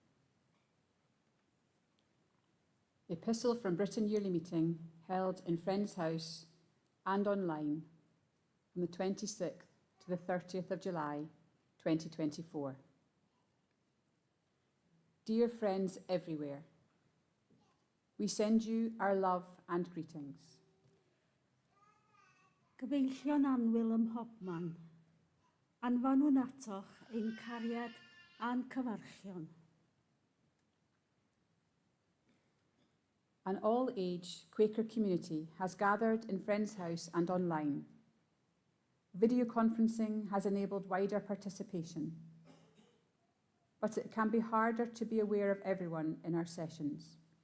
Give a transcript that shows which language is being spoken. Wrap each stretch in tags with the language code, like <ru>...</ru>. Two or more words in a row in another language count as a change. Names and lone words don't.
<en>Epistle from Britain Yearly Meeting held in Friends House and online from the 26th to the 30th of July 2024. Dear friends everywhere, we send you our love and greetings.</en> <cy>Gyfeillion annwyl ym mhobman, anfonwn atoch ein cariad a'n cyfarchion.</cy> <en>An all-age Quaker community has gathered in Friends House and online. Video conferencing has enabled wider participation, but it can be harder to be aware of everyone in our sessions.</en>